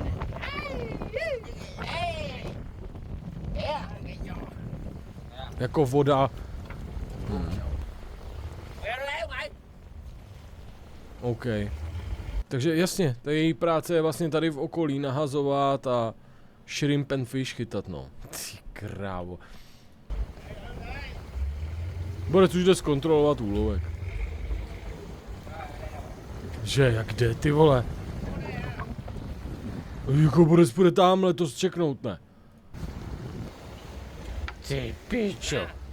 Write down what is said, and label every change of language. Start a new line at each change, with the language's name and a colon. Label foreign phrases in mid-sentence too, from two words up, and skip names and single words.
Czech: Jako voda. OK. Takže jasně, ta její práce je vlastně tady v okolí nahazovat a
English: shrimp and fish
Czech: chytat, no. Ty krávo. Borec už jde zkontrolovat úlovek. Že, jak jde, ty vole? Jako Borec půjde tamhle to zčeknout, ne? Ty pičo.